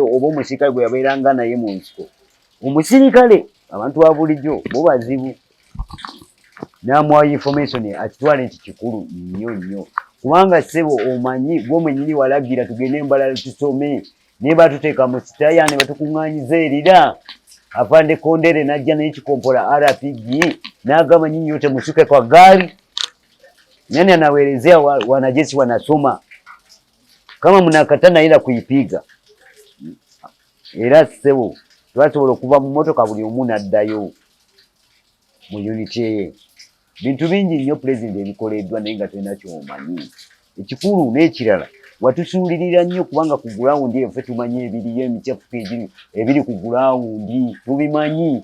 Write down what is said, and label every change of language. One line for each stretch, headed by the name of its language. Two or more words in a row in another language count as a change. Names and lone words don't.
Ganda: oba omusirikale gwe yabeeranga naye mu nsiko omusirikale abantu ba bulijjo bo bazibu n'amuwa information akitwale nti kikulu nnyo kubanga ssebo omanyi gw'omwenyini walagira tugende embalala tusome naye batuteeka mu sitaya ne batukuŋŋaanyiza erira afande Kondere n'ajja n'ekikompola RPG n'agamba
Swahili: nyinyi yote mushuke kwa gari. Nani anawaelezea wanajeshi wanasoma kama mnakataa naenda kuipiga.
Ganda: Era sebo twasobola okuva mu motoka buli omu n'addayo mu unity. Bintu bingi nnyo president ebikoleddwa naye nga tulina ky'omanyi. Ekikulu n'ekirala watusuulirira nnyo kubanga ku ground ffe tumanyi ebiriyo emicafuko ebiri ku ground tubimanyi.